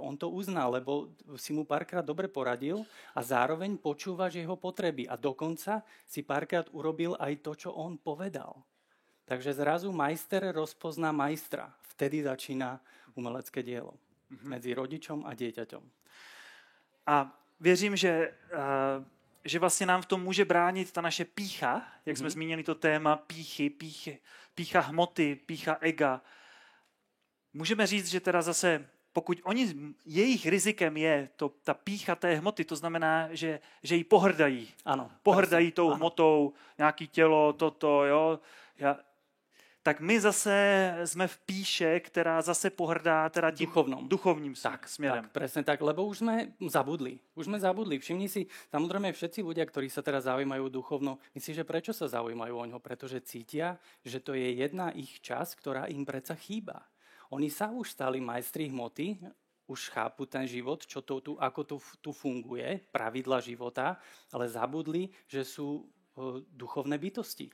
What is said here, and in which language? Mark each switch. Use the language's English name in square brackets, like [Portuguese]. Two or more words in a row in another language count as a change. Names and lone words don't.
[Slovak] On to uzná, lebo si mu párkrát dobre poradil a zároveň počúvaš jeho potreby a dokonca si párkrát urobil aj to, čo on povedal. Takže zrazu majster rozpozná majstra. Vtedy začína umelecké dielo medzi rodičom a dieťaťom. [Czech] A věřím, že vlastně nám v tom může bránit ta naše pýcha, jak jsme zmínili to téma pýcha hmoty, pýcha ega. Můžeme říct, že teda zase, pokud jejich rizikem je ta pýcha té hmoty, to znamená, že ji pohrdají. Ano. Pohrdají tou hmotou, nějaký tělo, toto, jo. Tak my zase jsme v píše, která zase pohrdá teda tím duchovním směrem. Tak, [Slovak] presne tak, lebo už sme zabudli. Všimni si, samozrejme všetci ľudia, ktorí sa teraz zaujímajú duchovno, myslíš, že prečo sa zaujímajú o ňo? Pretože cítia, že to je jedna ich časť, ktorá im predsa chýba. Oni sa už stali majstri hmoty, už chápu ten život, ako to tu funguje, pravidla života, ale zabudli, že sú duchovné bytosti.